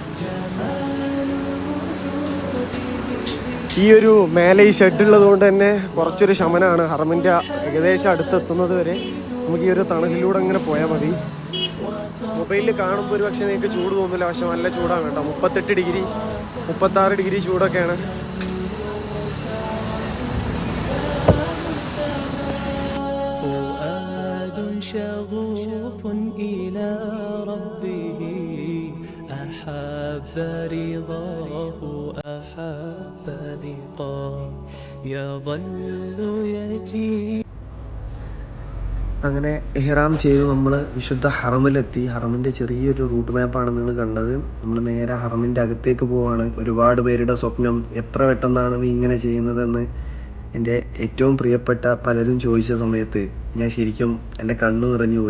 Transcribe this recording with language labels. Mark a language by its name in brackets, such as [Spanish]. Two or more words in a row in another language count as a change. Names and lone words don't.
[Malayalam] ഈ ഒരു മേലെ ഈ ഷെഡ് ഉള്ളത് കൊണ്ട് തന്നെ കുറച്ചൊരു ശമനമാണ്. ഹറമിൻ്റെ ഏകദേശം അടുത്തെത്തുന്നത് വരെ നമുക്ക് ഈ ഒരു തണലിലൂടെ ഇങ്ങനെ പോയാൽ മതി. മൊബൈലിൽ കാണുമ്പോൾ ഒരു പക്ഷേ നിങ്ങൾക്ക് ചൂട് തോന്നില്ല, പക്ഷെ നല്ല ചൂടാണ് കേട്ടോ. 38 ഡിഗ്രി 36 ഡിഗ്രി ചൂടൊക്കെയാണ്. [Arabic] شغوف إلى ربه أحب رضاه أحب لقاه يظل يجي. [Malayalam] അങ്ങനെ ഇഹ്റാം ചെയ്തു നമ്മൾ വിശുദ്ധ ഹറമിലെത്തി. ഹറമിൻ്റെ ചെറിയൊരു [English] route map [Malayalam] നിങ്ങൾ കണ്ടത്. നമ്മൾ നേരെ ഹറമിൻ്റെ അകത്തേക്ക് പോവാണ്. ഒരുപാട് പേരുടെ സ്വപ്നം, എത്ര പെട്ടെന്നാണ് നീ ഇങ്ങനെ ചെയ്യുന്നതെന്ന് എൻ്റെ ഏറ്റവും പ്രിയപ്പെട്ട പലരും ചോദിച്ച സമയത്ത് ഞാൻ ശരിക്കും എൻ്റെ കണ്ണു നിറഞ്ഞു പോയി.